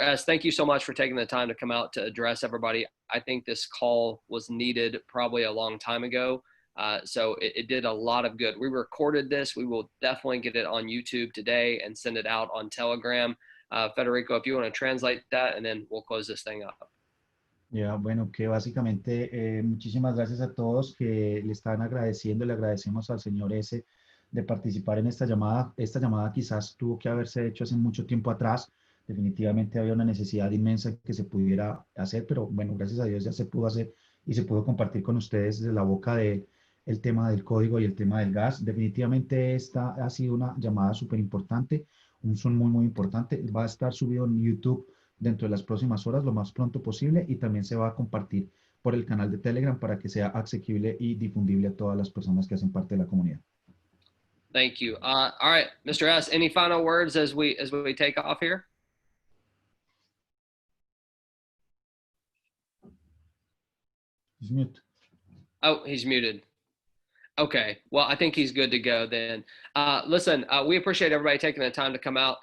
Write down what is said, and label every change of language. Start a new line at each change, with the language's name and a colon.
English: S, thank you so much for taking the time to come out to address everybody. I think this call was needed probably a long time ago. So it did a lot of good. We recorded this. We will definitely get it on YouTube today and send it out on Telegram. Federico, if you want to translate that, and then we'll close this thing up.
Spanish: Ya, bueno, que básicamente muchísimas gracias a todos que le están agradeciendo, le agradecemos al señor S de participar en esta llamada. Esta llamada quizás tuvo que haberse hecho hace mucho tiempo atrás. Definitivamente había una necesidad inmensa que se pudiera hacer, pero bueno, gracias a Dios ya se pudo hacer y se pudo compartir con ustedes desde la boca de el tema del código y el tema del gas. Definitivamente esta ha sido una llamada súper importante, un Zoom muy, muy importante. Va a estar subido en YouTube dentro de las próximas horas, lo más pronto posible, y también se va a compartir por el canal de Telegram para que sea asequible y difundible a todas las personas que hacen parte de la comunidad.
English: Thank you. All right, Mr. S, any final words as we take off here? He's mute. Oh, he's muted. Okay, well, I think he's good to go then. Listen, we appreciate everybody taking the time to come out.